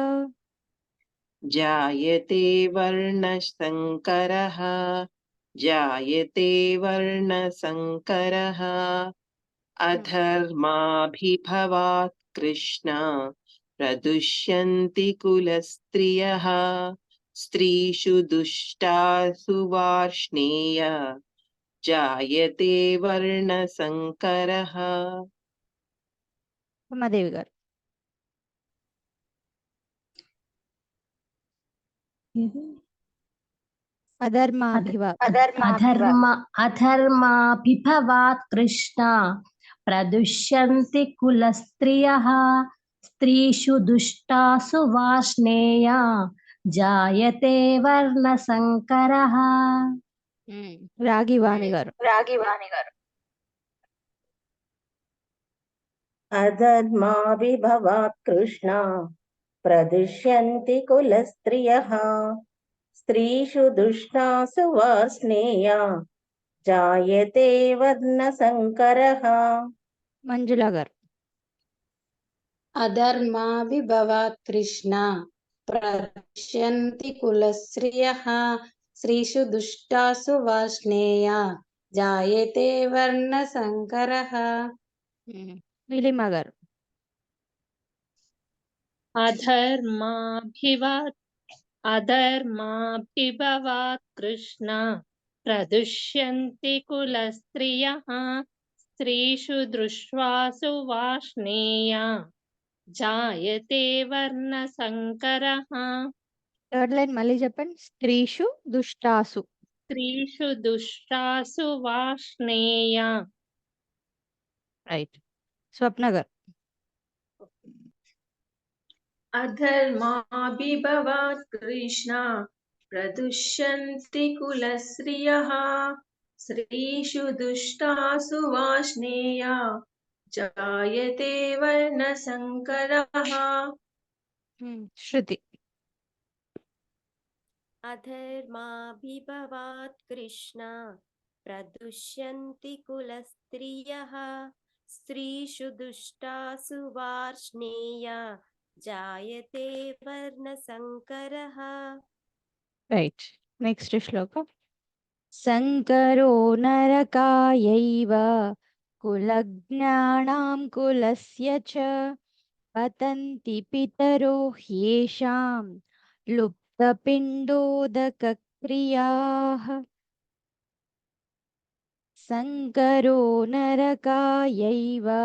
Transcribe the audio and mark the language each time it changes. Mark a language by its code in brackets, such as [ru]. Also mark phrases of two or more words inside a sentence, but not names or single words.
[sa] जायते वर्णसङ्करः जायते वर्णसङ्करः अधर्माभिभवात् कृष्ण प्रदुष्यन्ति कुलस्त्रियः स्त्रीषु दुष्टासु वार्ष्णेय जायते वर्णसङ्करः। [te] ఉమాదేవి గారు. [sa] अधर्माभिभवात् कृष्ण प्रदुष्यन्ति कुलस्त्रियः स्त्रीषु दुष्टासु वार्ष्णेय जायते वर्णसङ्करः। [te] రాగివాణి గారు. [sa] अधर्माभिभवात् कृष्ण प्रदुष्यन्ति कुलस्त्रियः स्त्रीषु दुष्टासु वार्ष्णेय जायते वर्णसङ्करः। [te] మంజుల గారు. [sa] अधर्माभिभवात् कृष्ण प्रदुष्यन्ति कुलस्त्रियः स्त्रीषु दुष्टासु वार्ष्णेय जायते वर्णसङ्करः। [te] నీలిమ గారు. [sa] अधर्माभिभवात् कृष्ण प्रदुष्यन्ति कुलस्त्रियः स्त्रीषु दृष्ट्वासु वार्ष्णेय जायते वर्णसङ्करः। [te] థర్డ్ లైన్ మళ్ళీ చెప్పండి. [sa] స్త్రీషు దుష్టాసు. स्त्रीषु दुष्टासु वार्ष्णेय. [te] రైట్. స్వప్న గారు. [sa] अधर्माभिभवात् कृष्ण प्रदुष्यन्ति कुलस्त्रियः स्त्रीषु दुष्टासु वार्ष्णेय जायते वर्णसङ्करः। [te] శృతి. [sa] अधर्माभिभवात् कृष्ण प्रदुष्यन्ति कुलस्त्रियः स्त्रीषु दुष्टासु वार्ष्णेया जायते वर्णसङ्करः [en] right next [sa] శ్లోకం సంకరో నరకాయైవ కులజ్ఞానాం కులస్య చ పతంతి పితరో హ్యేషాం లుప్తపిండోదకక్రియాః సంకరో నరకాయైవ